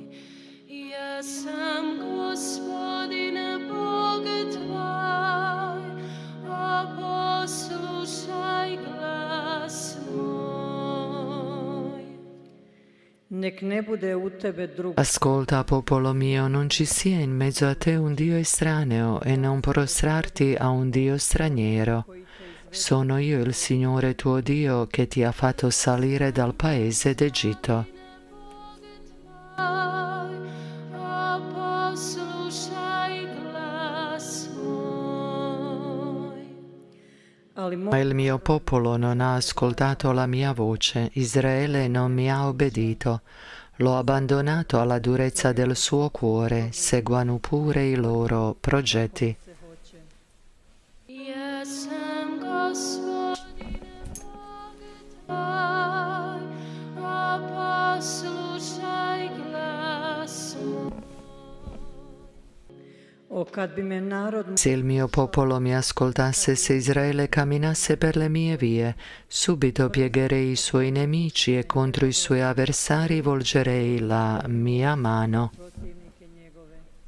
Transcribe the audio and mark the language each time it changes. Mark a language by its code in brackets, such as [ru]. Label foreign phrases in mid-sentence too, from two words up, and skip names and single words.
[hr] Ja sam Gospodin Bog tvoj, a poslušaj glas moj. nek ne bude u tebe drug. [it] Ascolta, popolo mio, non ci sia in mezzo a te un Dio estraneo e non prostrarti a un Dio straniero. Sono io il Signore tuo Dio che ti ha fatto salire dal paese d'Egitto. [hr] A poslušaj glas [it] Ma il mio popolo non ha ascoltato la mia voce, Israele non mi ha obbedito. L'ho abbandonato alla durezza del suo cuore, seguano pure i loro progetti. [hr] Jesam Gospodine Bože tvoj, a poslušaj glas moj. O kad bi me narod [it] Se il mio popolo mi ascoltasse, se Israele camminasse per le mie vie, subito piegherei i suoi nemici e contro i suoi avversari volgerei la mia mano. [hr] protivnike njegove.